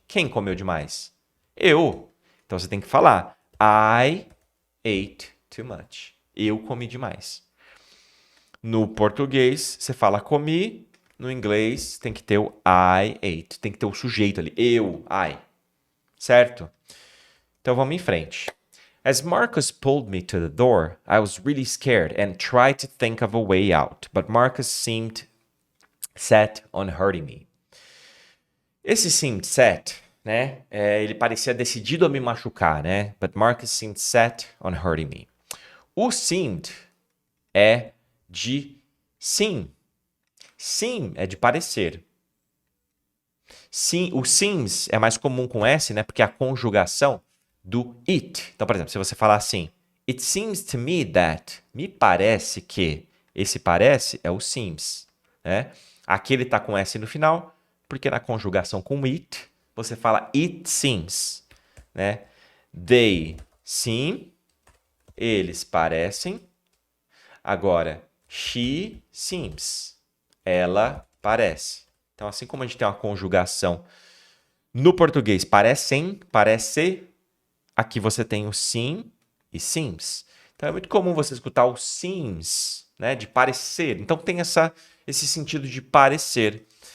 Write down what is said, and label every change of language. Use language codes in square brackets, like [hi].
[pt] Quem comeu demais? Eu. Então você tem que falar [en] I ate too much. [pt] Eu comi demais. No português, você fala comi. No inglês, tem que ter o [en] I ate. [pt] Tem que ter o sujeito ali. Eu, I. Certo? Então vamos em frente. [en] As Marcus pulled me to the door, I was really scared and tried to think of a way out, but Marcus seemed set on hurting me. [pt] Esse seemed set né? Ele parecia decidido a me machucar, né? [en] But Marcus seemed set on hurting me. [pt] O seemed é de sim. Sim é de parecer. Sim, o seems é mais comum com S, né? Porque é a conjugação do it. Então, por exemplo, se você falar assim, [en] it seems to me that, [pt] me parece que, esse parece é o seems, né? Aqui ele tá com S no final, porque na conjugação com it, você fala it seems, né? [en] They seem, [pt] eles parecem. Agora, [en] she seems, [pt] ela parece. Então, assim como a gente tem uma conjugação no português parecem, parece, aqui você tem o sim e seems. Então, é muito comum você escutar o seems, né, de parecer. Então, tem esse sentido de parecer.